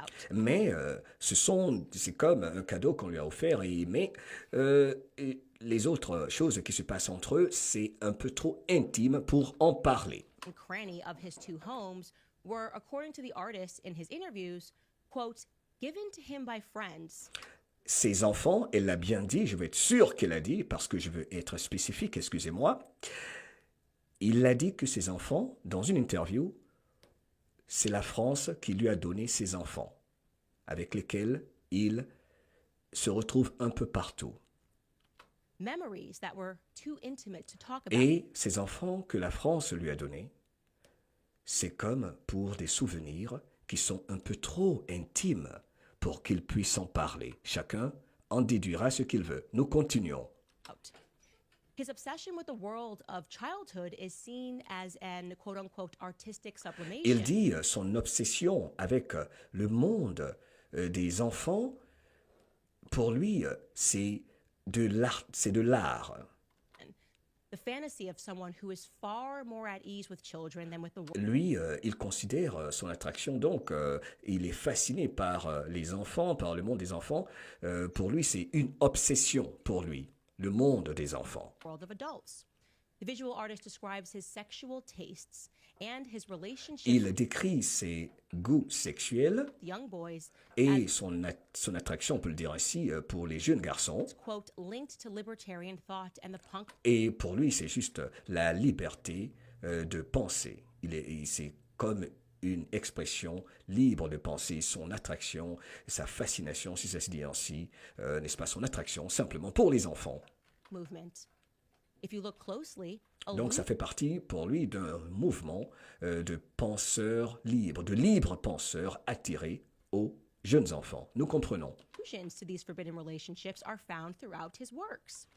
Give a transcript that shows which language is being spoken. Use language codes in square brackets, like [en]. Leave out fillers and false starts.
[fr] Mais c'est comme un cadeau qu'on lui a offert, mais les autres choses qui se passent entre eux, c'est un peu trop intime pour en parler. [en] Cranny of his two homes were, according to the artist in his interviews, quote, given to him by friends. [fr] Ses enfants, elle l'a bien dit, je veux être sûr qu'elle a dit, parce que je veux être spécifique, excusez-moi. Il a dit que ses enfants, dans une interview, c'est la France qui lui a donné ses enfants, avec lesquels il se retrouve un peu partout. [en] memories that were too intimate to talk about. [fr] Et ces enfants que la France lui a donnés, c'est comme pour des souvenirs qui sont un peu trop intimes pour qu'ils puissent en parler. Chacun en déduira ce qu'il veut. Nous continuons. [en] His obsession with the world of childhood is seen as an quote-unquote artistic sublimation. [fr] Il dit son obsession avec le monde des enfants, pour lui, c'est de l'art. [en] The fantasy of someone who is far more at ease with children than with the world. [fr] Lui, il considère son attraction, donc il est fasciné par les enfants, par le monde des enfants. Pour lui, c'est une obsession pour lui, le monde des enfants. [en] World of adults. The visual artist describes his sexual tastes and his relationships [fr] Il décrit ses goûts sexuels [en] with young boys [fr] et son attraction, on peut le dire ainsi, pour les jeunes garçons. [en] as, quote, linked to libertarian thought and the punk. [fr] Et pour lui, c'est juste la liberté de penser. C'est comme une expression libre de penser, son attraction, sa fascination, si ça se dit ainsi, n'est-ce pas, son attraction simplement pour les enfants. [en] Movement. If you look closely, [fr] Donc ça fait partie pour lui d'un mouvement de penseurs libres, de libres penseurs attirés aux jeunes enfants. Nous comprenons. [en] allusions to these forbidden relationships are found throughout his works.